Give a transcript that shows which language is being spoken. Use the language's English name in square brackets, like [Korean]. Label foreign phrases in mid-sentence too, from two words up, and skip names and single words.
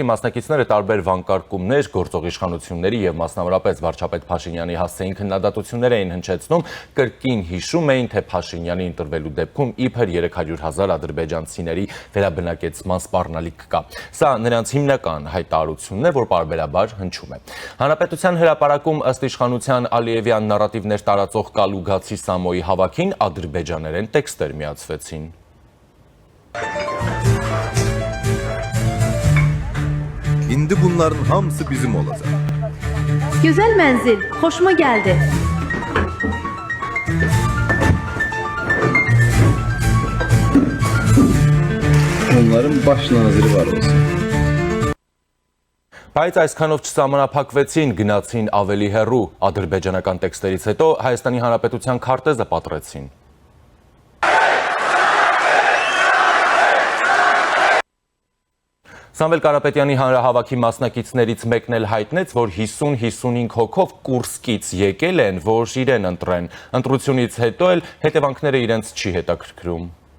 [Armenian] մասնակիցները տարբեր վանկարկումներ, գործող իշխանությունների եւ մասնավորապես վարչապետ Փաշինյանի հասցեին քննադատություններ էին հնչեցնում, կրկին հիշում էին, թե Փաշինյանի ընտրվելու դեպքում իբր 300,000 ադրբեջանցիների վերաբնակեցման սպառնալիք կա։ Սա նրանց հիմնական հայտարարությունն է, որ պարբերաբար հնչում է։ Հանրապետության հրապարակում ըստ իշխանության Ալիևյան նարատիվներ տարածող Կալուգացի Սամոյի հավաքին ադրբեջաներեն տեքստեր միացվեցին։ [Azerbaijani] Şimdi bunların hamısı bizim olacak. Güzel menzil, hoşuma geldi. Onların baş naziri var olsun. [Armenian] Բայց այսքանով չսահմանափակվեցին, գնացին ավելի հեռու, ադրբեջանական տեքստերից հետո Հայաստանի Հանրապետության քարտեզը պատռեցին։ Սամվել Կարապետյանի հանրահավաքի մասնակիցներից մեկն էլ հայտնեց, որ 50-55 հոգով Կուրսկից եկել են, որ իրեն ընտրեն։ Ընտրությունից հետո էլ հետևանքները իրենց չի հետաքրքրում։